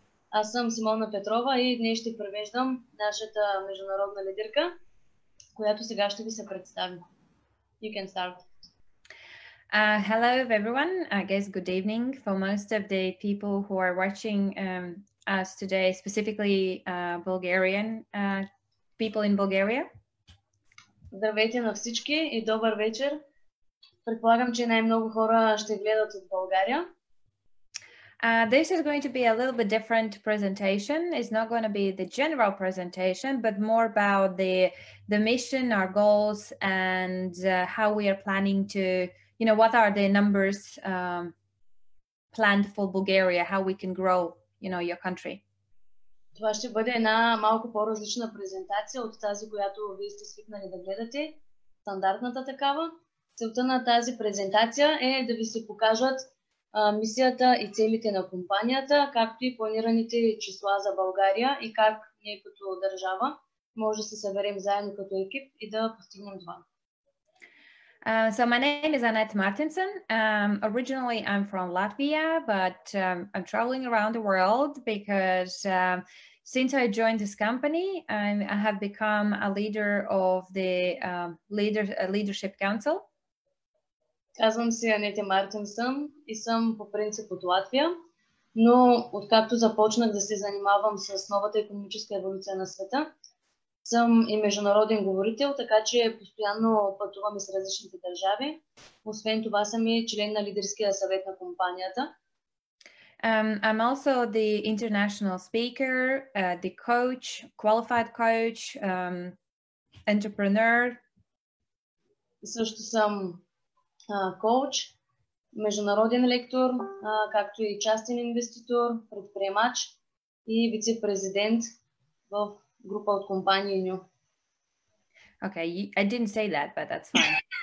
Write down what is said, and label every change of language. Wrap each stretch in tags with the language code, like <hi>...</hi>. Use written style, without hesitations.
<bg>Аз съм Симона Петрова и днес ще превеждам нашата международна лидерка, която сега ще ви се представи.</bg> <en>You can start. Hello everyone. I guess good evening for most of the people who are watching us today, specifically Bulgarian people in Bulgaria.</en> <bg>Здравейте на всички и добър вечер. Предполагам, че най-много хора ще гледат от България.</bg> <en>This is going to be a little bit different presentation. It's not going to be the general presentation, but more about the mission, our goals, and how we are planning to, what are the numbers planned for Bulgaria, how we can grow, your country.</en> <bg>Това ще бъде една малко по-различна презентация от тази, която вие сте свикнали да гледате, стандартната такава. Целта на тази презентация е да ви се покажат мисията и целите на компанията, както и планираните числа за България и как ние като държава може да се съберем заедно като екип и да постигнем това.</bg> <en>So my name is Anete Mартинсоне. Originally I'm from Latvia, but I'm traveling around the world because since I joined this company, I have become a leader of the leadership council.</en> <bg>Казвам се Анете Мартинсоне и съм по принцип от Латвия, но откакто започнах да се занимавам с новата икономическа еволюция на света, съм и международен говорител, така че постоянно пътувам и с различните държави. Освен това съм и член на лидерския съвет на компанията.</bg> <en>I'm also the international speaker, the coach, qualified coach, entrepreneur.</en> <bg>Също съм коуч, международен лектор, както и частен инвеститор, предприемач и вице-президент в група от компании NEEW.</bg> <en>Okay, I didn't say that, but that's fine.</en>